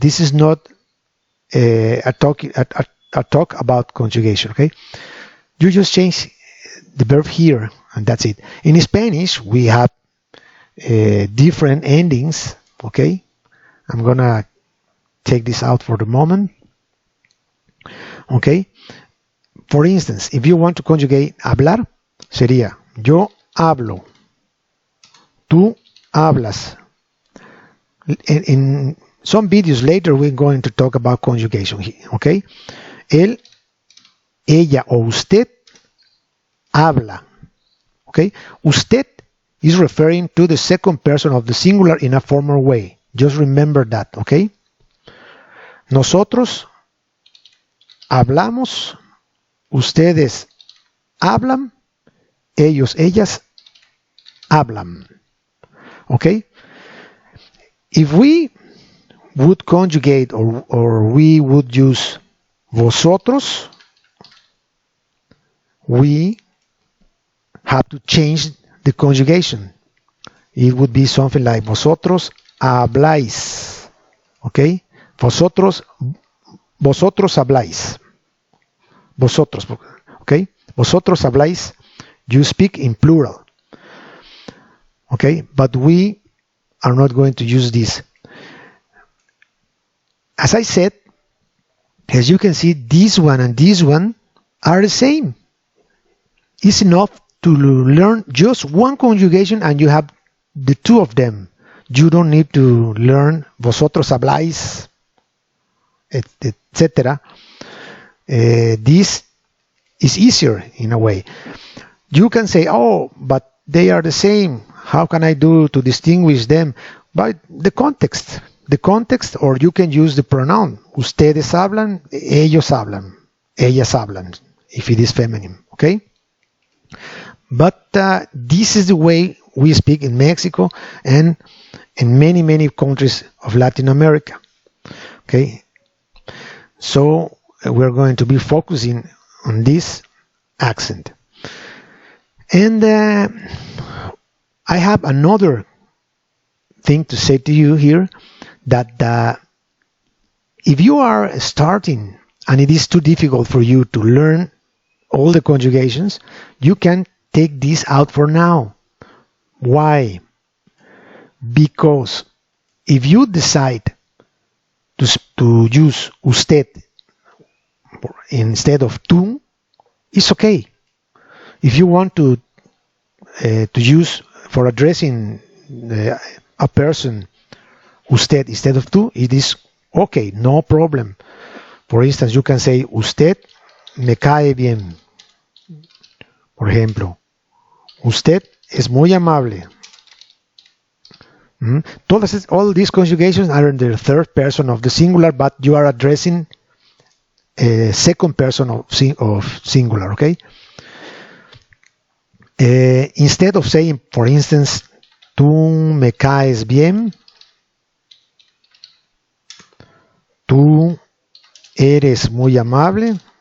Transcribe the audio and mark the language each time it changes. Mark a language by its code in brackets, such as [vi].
[en] This is not a talk about conjugation. Okay, you just change the verb here, and that's it. In Spanish, we have different endings. Okay, I'm gonna take this out for the moment. Okay, for instance, if you want to conjugate hablar, [es] sería yo hablo, tú hablas. [en] In some videos later, we're going to talk about conjugation here. [es] Okay, él, ella o usted habla. [en] Okay, usted is referring to the second person of the singular in a formal way. Just remember that. [es] Okay, nosotros hablamos, ustedes hablan, ellos, ellas hablan. [en] Okay, if we would conjugate or we would use vosotros, we have to change the conjugation. It would be something like [es] vosotros habláis. Okay, vosotros habláis. Vosotros, okay, vosotros habláis. [en] You speak in plural. Okay, but we are not going to use this. As I said, as you can see, this one and this one are the same. It's enough to learn just one conjugation and you have the two of them. You don't need to learn [es] vosotros habláis, [en] etc. This is easier in a way. You can say, oh, but they are the same. How can I do to distinguish them? By the context, or you can use the pronoun. [es] Ustedes hablan, ellos hablan, ellas hablan, [en] if it is feminine. Okay. But this is the way we speak in Mexico and in many countries of Latin America. Okay, so we're going to be focusing on this accent. And I have another thing to say to you here, that if you are starting and it is too difficult for you to learn all the conjugations, you can take this out for now. Why? Because if you decide to use usted instead of tú, it's okay. If you want to to use for addressing a person usted instead of tú, it is okay, no problem. For instance, you can say [es] usted me cae bien. Por ejemplo, usted es muy amable. [en] All these conjugations are in the third person of the singular, but you are addressing a second person of singular, okay? Instead of saying, for instance, [es] tú me caes bien, tú eres muy amable.